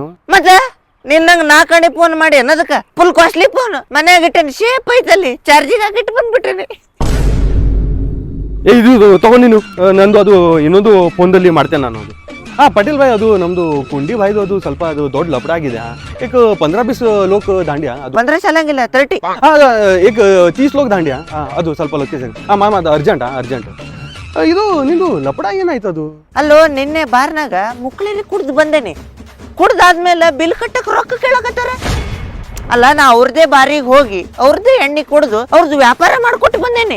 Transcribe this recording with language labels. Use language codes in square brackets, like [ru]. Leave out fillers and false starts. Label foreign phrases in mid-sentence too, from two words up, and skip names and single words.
[kn] ಮತ್ತೆ ನಿನ್ನಂಗ 4 ಕಡೆ ಫೋನ್ ಮಾಡಿ ಅನ್ನೋದಕ್ಕ ಫುಲ್ ಕಾಸ್ಟ್ಲಿ ಫೋನ್ ಮನ್ಯಾಗ ಇಟ್ಟೇನಿ, ಶೇಪ್ ಐತಲ್ಲಿ, ಚಾರ್ಜಿಂಗ್ ಹಾಕಿಟ್ಟು ಬಂದ್ಬಿಟ್ಟೇನಿ. ಇದು ತಗೊಂಡು ನೀನು, ನಂದು ಅದು ಇನ್ನೊಂದು ಫೋನ್ದಲ್ಲಿ ಮಾಡ್ತೇನೆ ನಾನು. ಅದು ಪಟೇಲ್ ಭಾಯ್, ಅದು ನಮ್ದು ಕುಂಡಿ ಭಾಯ್ದು ಅದು ಸ್ವಲ್ಪ ಅದು ದೊಡ್ಡ ಲಪಡ ಆಗಿದೆ. [hi] एक 15-20 लोक दांडिया. [kn] 15 ಸಾಲಂಗಿಲ್ಲ, 30. [hi] एक 30 लोक दांडिया. [kn] ಅದು ಸ್ವಲ್ಪ ಲೊಕೇಶನ್. ಮಾಮ ಅದು ಅರ್ಜೆಂಟ್. ಇದು ನಿಂದು ಲಪಡ ಏನಾಯ್ತು ಅದು? ಅಲ್ಲೋ, ನಿನ್ನೆ ಬಾರ್ನಾಗ ಮುಕ್ಳಿಲಿ ಕುಡ್ದು ಬಂದೇನಿ. ಕುಡ್ದಾದ್ಮೇಲೆ ಬಿಲ್ ಕಟ್ಟಕ್ ರೊಕ್ಕ ಕೇಳಕತ್ತಾರ. ಅಲ್ಲ, ನಾ ಅವ್ರದೇ ಬಾರಿಗೆ ಹೋಗಿ ಅವ್ರದೇ ಎಣ್ಣೆ ಕುಡ್ದು ಅವ್ರದ್ದು ವ್ಯಾಪಾರ ಮಾಡ್ಕೊಟ್ಟು ಬಂದೇನಿ.